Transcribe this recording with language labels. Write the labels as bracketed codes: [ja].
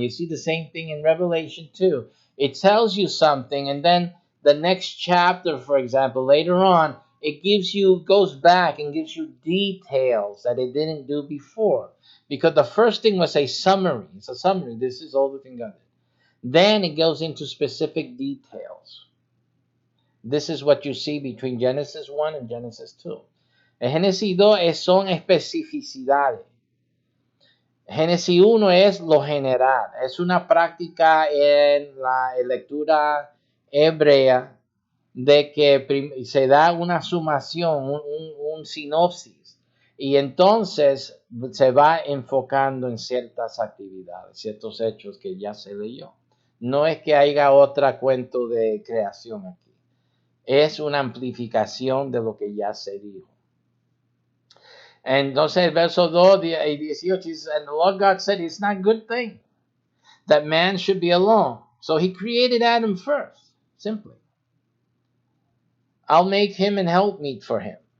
[en] You see the same thing in Revelation 2. It tells you something, and then the next chapter, for example, later on, it goes back and gives you details that it didn't do before. Because the first thing was a summary. It's a summary. This is all the thing God did. Then it goes into specific details. This is what you see between Genesis 1 and Genesis 2. [es] En Génesis 2 son especificidades. Génesis 1 es lo general. Es una práctica en la lectura hebrea de que se da una sumación, un sinopsis. Y entonces se va enfocando en ciertas actividades, ciertos hechos que ya se leyó. No es que haya otro cuento de creación aquí. Es una amplificación de lo que ya se dijo. Entonces el verso 2 y 18 dice, [en] and the Lord God said, it's not a good thing that man should be alone. So he created Adam first, simply. I'll make him an helpmeet for him.